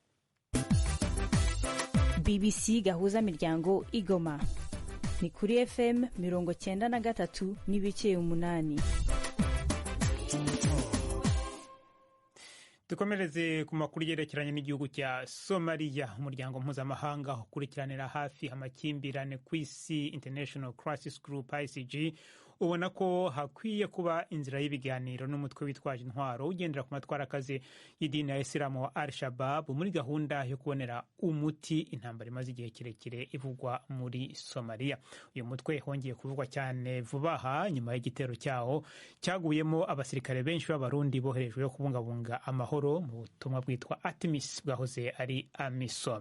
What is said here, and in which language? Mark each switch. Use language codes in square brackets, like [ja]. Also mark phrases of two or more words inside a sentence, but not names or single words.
[rw] BBC gahuzamiryango Igoma ni kuri FM 93.8. dukomereze ku makuru yerekeranye n'igihugu cya Somalia. Umuryango mpuzamahanga ukurikiranira hafi amakimbirane ku isi International Crisis Group ICG ubona ko hakwiye kuba inzira y'ibiganiro n'umutwe witwaje intwaro ugendera ku matwarakazi y'idini ya Isilamu wa Al-Shabaab muri gahunda yo kubonera umuti intambara imaze igihe kirekire ivugwa muri Somalia. Uyu mutwe wongeye kuvugwa cyane vuba aha nyuma y'igitero cyawo cyaguyemo abasirikare benshi b'abarundi boherejwe yo kubungabunga amahoro mu butumwa bwitwa ATMIS bwahoze ari AMISOM.